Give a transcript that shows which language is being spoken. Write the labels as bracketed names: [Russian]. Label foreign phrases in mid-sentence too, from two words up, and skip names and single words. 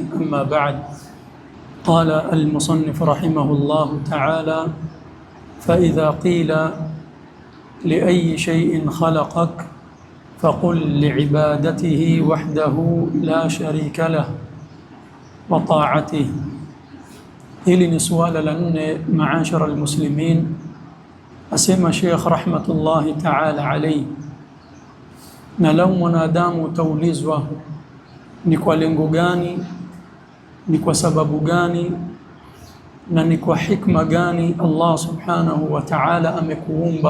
[Arabic] أما بعد، قال المصنف رحمه الله تعالى: فإذا قيل لأي شيء خلقك فقل لعبادته وحده لا شريك له وطاعته. [Swahili] Hili ni suala la nne, [Arabic] معاشر المسلمين. [Swahili] Asema Sheikh [Arabic] رحمة الله تعالى عليه, [Swahili] na lau mwanadamu utaulizwa ni kwa lengo gani, ni kwa sababu gani, na ni kwa hikma gani [Arabic] الله سبحانه وتعالى [Swahili] amekuumba.